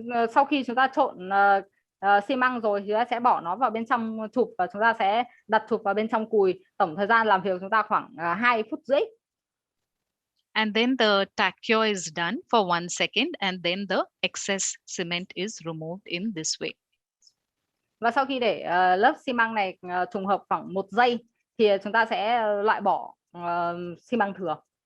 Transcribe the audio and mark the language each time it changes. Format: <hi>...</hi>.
<vi>Sau khi chúng ta trộn xi măng rồi thì chúng ta sẽ bỏ nó vào bên trong chụp và chúng ta sẽ đặt chụp vào bên trong cùi. Tổng thời gian làm việc của chúng ta khoảng 2 phút rưỡi.</vi> <en>And then the tack cure is done for 1 second, and then the excess cement is removed in this way.</en> <vi>Và sau khi để lớp xi măng này trùng hợp khoảng 1 giây thì chúng ta sẽ loại bỏ xi măng thừa.</vi>